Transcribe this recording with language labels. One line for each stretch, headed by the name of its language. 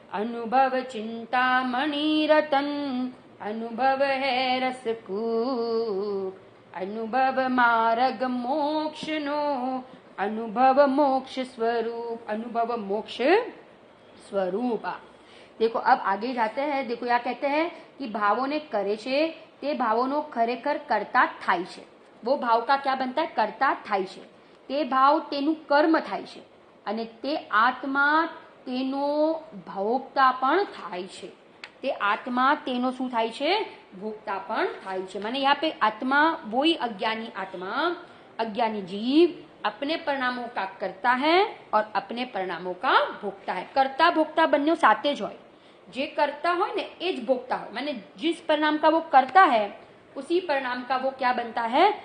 Hindi: अनुभव चिंतामणि रतन, अनुभव है रसकूप, अनुभव मार्ग मोक्ष नो, अनुभव मोक्ष स्वरूप, अनुभव मोक्ष स्वरूप। देखो अब आगे जाते हैं। देखो यहाँ कहते हैं कि
Gujarati: भावों ने करे छे ते भावों खरेखर करता थाय छे।
Hindi: वो भाव का क्या बनता है?
Gujarati: करता थाय छे। ते भाव तेनु कर्म थाय छे અને તે આત્મા તેનો ભોગતા પણ થાય છે। તે આત્મા તેનો શું થાય છે? ભોગતા પણ થાય છે।
Hindi: माने यहाँ पे आत्मा वही अज्ञानी आत्मा, अज्ञानी जीव अपने परिणामों का करता है और अपने परिणामों का भोगता है।
Gujarati: करता भोगता बन्ने साथे ज होय। जे करता होय ने ए ज भोगता होय।
Hindi: माने जिस परिणाम का वो करता है उसी परिणाम का वो क्या बनता है?